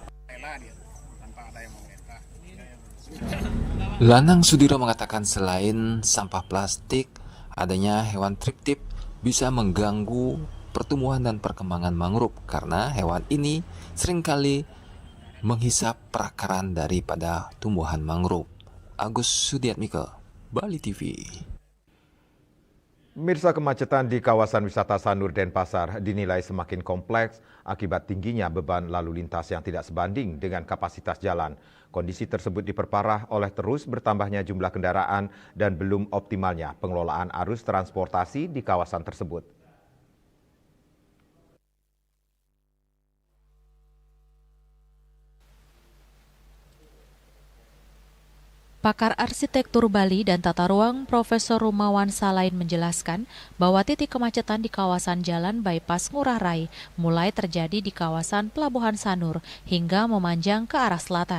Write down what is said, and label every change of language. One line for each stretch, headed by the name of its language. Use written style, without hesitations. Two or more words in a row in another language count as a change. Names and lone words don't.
Indonesian: Lanang Sudiro mengatakan selain sampah plastik, adanya hewan triptip bisa mengganggu pertumbuhan dan perkembangan mangrove karena hewan ini seringkali menghisap perakaran daripada tumbuhan mangrove. Agus Sudiatmiko, Bali TV. Mirsa, kemacetan di kawasan wisata Sanur Denpasar dinilai semakin kompleks akibat tingginya beban lalu lintas yang tidak sebanding dengan kapasitas jalan. Kondisi tersebut diperparah oleh terus bertambahnya jumlah kendaraan dan belum optimalnya pengelolaan arus transportasi di kawasan tersebut. Pakar arsitektur Bali dan tata ruang Profesor Rumawan Salain menjelaskan bahwa titik kemacetan di kawasan Jalan Bypass Ngurah Rai mulai terjadi di kawasan Pelabuhan Sanur hingga memanjang ke arah selatan.